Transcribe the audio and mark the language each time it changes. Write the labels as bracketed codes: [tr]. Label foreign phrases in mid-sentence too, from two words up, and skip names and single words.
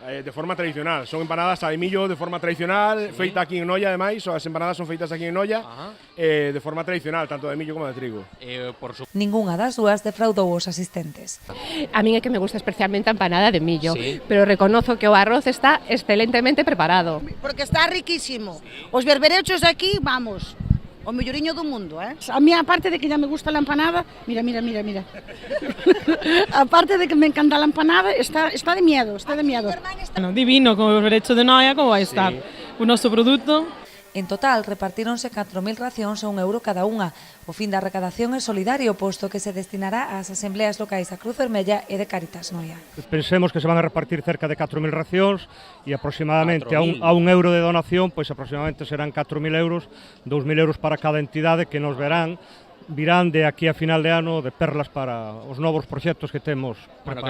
[gl] De forma tradicional, son empanadas de millo de forma tradicional, feita aquí en Noia ademais, as empanadas son feitas aquí en Noia, de forma tradicional, tanto de millo como de trigo. Ningunha das dúas defraudou os asistentes. A min é que me gusta especialmente a empanada de millo, pero reconozo que o arroz está excelentemente preparado. Porque está riquísimo. Os berberechos de aquí, vamos, o melloriño do mundo, [es] A mí, aparte de que ya me gusta la empanada, mira. Aparte de que me encanta la empanada, está de miedo, Bueno, divino, como el berberecho de Noia, [gl] como vai estar o noso produto. En total, repartíronse 4.000 racións a €1 cada unha. O fin da recadación é solidario, posto que se destinará ás asembleas locais da Cruz Vermella e de Cáritas Noia. Pensemos que se van a repartir cerca de 4.000 racións e aproximadamente a €1 de donación, pois aproximadamente serán 4.000 €, 2.000 € para cada entidade que nos virán de aquí a final de ano de perlas para os novos proxectos que temos preparados.